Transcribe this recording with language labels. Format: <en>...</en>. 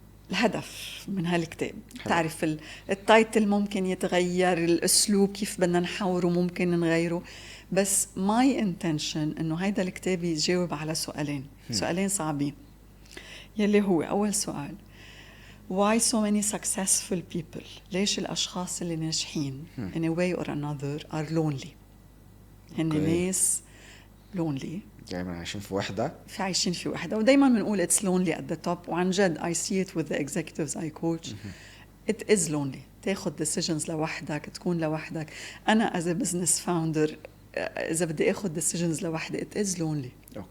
<ar>الهدف من هالكتاب تعرف التايتل ممكن يتغير، الاسلوب كيف بدنا نحوره ممكن نغيره، بس</ar> <en>my intention</en> <ar>انه هيدا الكتاب يجاوب على سؤالين صعبين، يلي هو اول سؤال</ar> <en>why so many successful people،</en> <ar>ليش الاشخاص اللي ناجحين</ar> <en>in a way or another are lonely.</en> <ar>هن ناس lonely، دايما عايشين في وحدة، ودايما بنقول</ar> <en>it's lonely at the top.</en> <ar>وعن جد</ar> <en>I see it with the executives I coach. it is lonely.</en> <ar>تاخد decisions لوحدك، تكون لوحدك. أنا</ar> <en>as a business founder</en> <ar>إذا بدي أخد</ar> <en>decisions</en> <ar>لوحدي</ar> <en>it is lonely.</en>